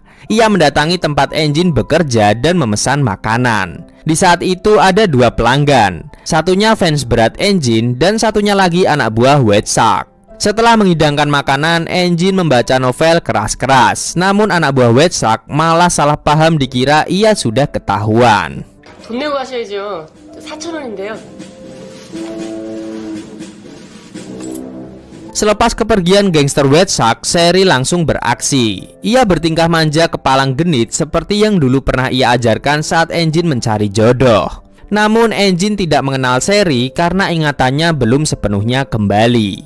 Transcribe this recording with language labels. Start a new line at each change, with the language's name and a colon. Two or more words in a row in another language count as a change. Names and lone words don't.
Indonesian: Ia mendatangi tempat Engine bekerja dan memesan makanan. Di saat itu ada dua pelanggan, satunya fans berat Engine dan satunya lagi anak buah White Shark. Setelah menghidangkan makanan, Enjin membaca novel keras-keras. Namun anak buah Wetsak malah salah paham dikira ia sudah ketahuan.
Korean: 돈 내고 가셔야죠. 4,000원인데요.
Indonesian: Selepas kepergian gangster Wetsak, Sherry langsung beraksi. Ia bertingkah manja kepalang genit seperti yang dulu pernah ia ajarkan saat Enjin mencari jodoh. Namun Enjin tidak mengenal Sherry karena ingatannya belum sepenuhnya kembali.